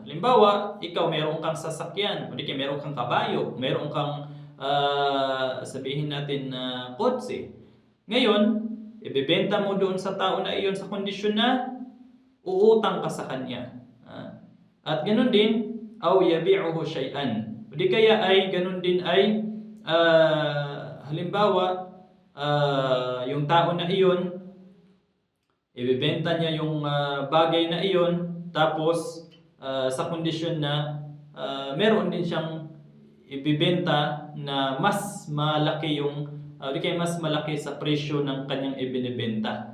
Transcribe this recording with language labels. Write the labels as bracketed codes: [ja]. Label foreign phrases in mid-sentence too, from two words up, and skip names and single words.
[tl] Halimbawa, ikaw meron kang sasakyan, o di kaya meron kang kabayo, meron kang sabihin natin na kotse. Ngayon, ibebenta mo doon sa tao na iyon sa kondisyon na uutang ka sa kanya. At ganun din, [ar] أو يبيعه شيئا. [tl] O di kaya ay ganun din ay halimbawa, yung tao na iyon, ibebenta niya yung bagay na iyon, tapos sa kondisyon na meron din siyang ibebenta na mas malaki mas malaki sa presyo ng kanyang ibinebenta.